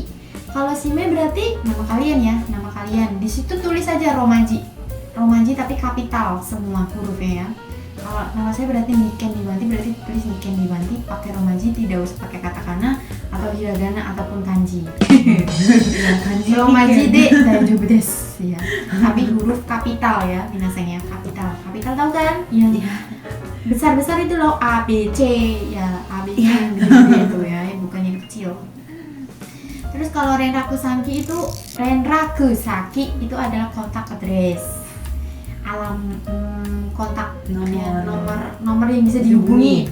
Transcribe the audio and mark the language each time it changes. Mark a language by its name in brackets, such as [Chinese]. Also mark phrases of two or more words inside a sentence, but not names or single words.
[Indonesian] Kalau Shime berarti nama kalian ya, nama kalian. Di situ tulis aja Romaji. Romaji tapi kapital semua hurufnya ya. Kalau nama saya berarti Niken Niwanti, berarti tulis Niken Niwanti pakai Romaji, tidak usah pakai katakana atau hiragana ataupun kanji. Ya, [Japanese] 漢字ローマ字で大丈夫ですや. [Indonesian] Tapi huruf kapital ya, minasang ya, kapital. Kapital tahu kan? Yang besar-besar itu loh, A B C ya, A B C yang gede-gede itu ya, bukan yang kecil. Terus kalau Renraku Saki itu adalah kontak address, kontak nomor yang bisa dihubungi.